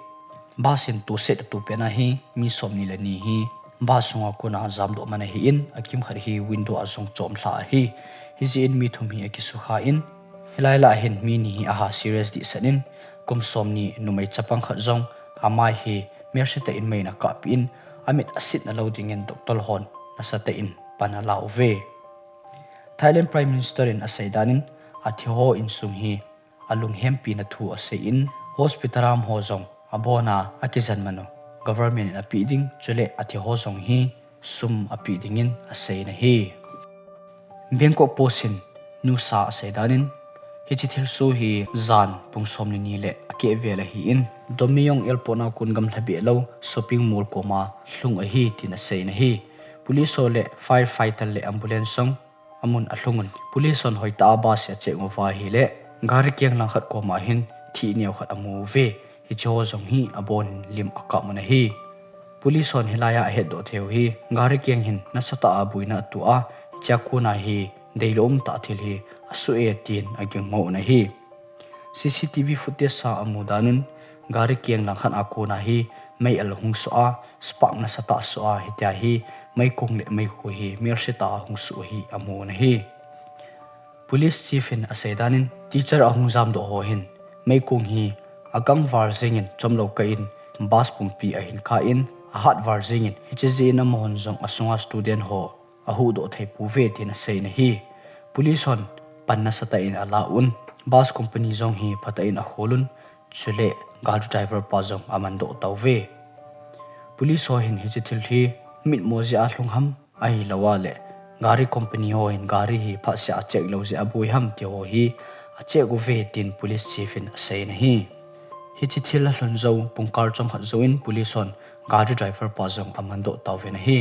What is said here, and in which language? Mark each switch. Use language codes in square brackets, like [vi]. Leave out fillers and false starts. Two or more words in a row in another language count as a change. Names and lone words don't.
[tcz] basin tu set tu pe na hi mi somni la ni hi ba sunga kuna jam do mana hi in akim khar hi window azong chom thla hi hi zin mi thum hi akisu kha in hilaila hin mi ni hi aha serious di sanin kum somni numai chapang khat zong amai hi merseta in mai na ka pin amit asit na loading in doctor hon nasata in panalaw ve Thailand [en] Prime Minister [tcz] in asaidanin athiho in sum hi alung hempi na thu asai in hospitalam ho zong abona akizan mano government in apiding chule athiho zong hi sum apiding in asai na hi Bangkok Posin nusa asaidanin hichithil su hi zan pungsomni ni le ake vela hi in domiyong elpona kun gam thabe lo [en] shopping mall [tcz] ko ma hlung a hi tin asai na hi police le firefighter le ambulance song amun ahlungun police on hoita ba se cheng wa hi le gar kyang lang khat ko ma hin thi neu khat amu ve hi cho jong hi abon lim aka mana hi police on hilaya head do theu hi gari kyang hin na sata abuina tua chakuna hi deilom ta thil hi asu e tin agyang mo na hi [en] CCTV footage [tcz] sa amudanun gari kyang lang khan akuna hi mai alhung so a spark na sata so a hitya hi mai kong le mai ko hi mersita hung su hi amu na hi [en] police chief [tcz] in asedanin teacher ahung jam do ho hin mai kong hi agang war zingin chomlo ka in bas pumpi ahin kha in a hat war zingin hji na mohon jong asunga student ho ahu do thei pu ve tin sei na hi police on panna sata in alaun [en] bus company [tcz] jong hi phata in a holun chule gari driver pa jong amando tawve police ho hin hji thil hi mit moji a hlung ham ai lawale gari company ho in gari hi phasya check lo je abui ham ti ho hi a check go ve tin [en] police chief [tcz] in sei na hi hji thil a hlon zo pungkar chom khat zo in police on gari driver pa jong amando tawve na hi